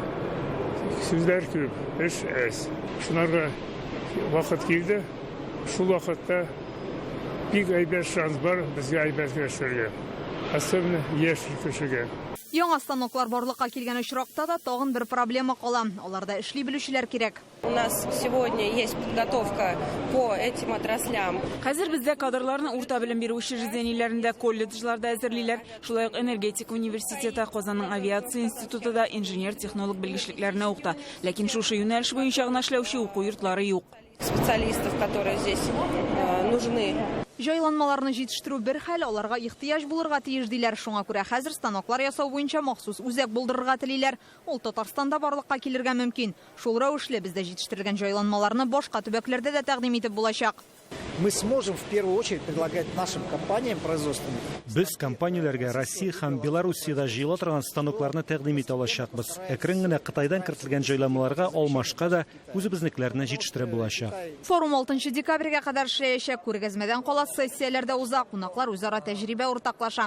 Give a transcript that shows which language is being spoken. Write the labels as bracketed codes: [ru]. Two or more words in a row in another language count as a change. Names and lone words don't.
[tt] Сүзләр күп, эш әз. Шунарга вакыт килде. Шул вакытта бик әйбәт шанс бар безгә әйбәт эшләргә. Особенно яшь кешегә. Яңа станоклар барлыкка килгән очракта да тагын бер проблема кала. Аларда эшли белүчеләр кирәк. [ru] У нас сегодня есть подготовка по этим отраслям. [tt] Хәзер бездә кадрларны урта белем бирү учреждениеләрендә, колледжларда әзерлиләр. Шулай ук энергетик университеты, Казанның авиация институты да инженер-технолог белгечлекләрне укыта. Ләкин шушы юнәлеш буенча гына эшләүче уку йортлары юк. [ru] Специалистов, которые здесь нужны. [tt] Җайланмаларны җитештерү бер хәл, аларга ихтыяҗ булырга тиеш диләр. Шуңа күрә хәзер станоклар ясау буенча махсус үзәк булдырырга телиләр. Ул Татарстанда барлыкка килергә мөмкин. Шул рәвешле бездә җитештерелгән җайланмаларны башка төбәкләрдә дә тәкъдим итеп булачак. [ru] Мы сможем в первую очередь предлагать нашим компаниям производственным. [tt] Без компанияләргә Россия һәм Беларусиядә җыела торган станокларны тәкъдим итә алачакбыз. Әкрен генә Кытайдан кертелгән җайланмаларга алмашка да үзебезнекеләрне җитештерә булачак. Форум 6 декабрьгә кадәр эшләячәк. Күргәзмәдән кала сессияләрдә уза, кунаклар үзара тәҗрибә уртаклаша.